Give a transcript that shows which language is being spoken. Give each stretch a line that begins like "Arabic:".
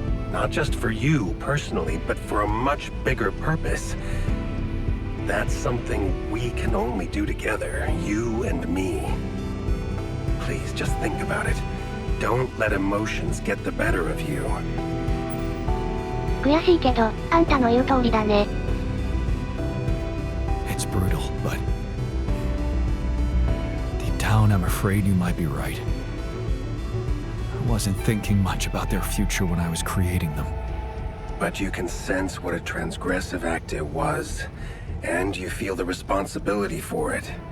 English: Not just for you personally, but for a much bigger purpose. That's something we can only do together, you and me. Please, just think about it. Don't let emotions get the better of you.
Japanese: 悔しいけど、あんたの言う通りだね。
English: It's brutal, but deep down I'm afraid you might be right. I wasn't thinking much about their future when I was creating them. But you can sense what a transgressive act it was, and you feel the responsibility for it.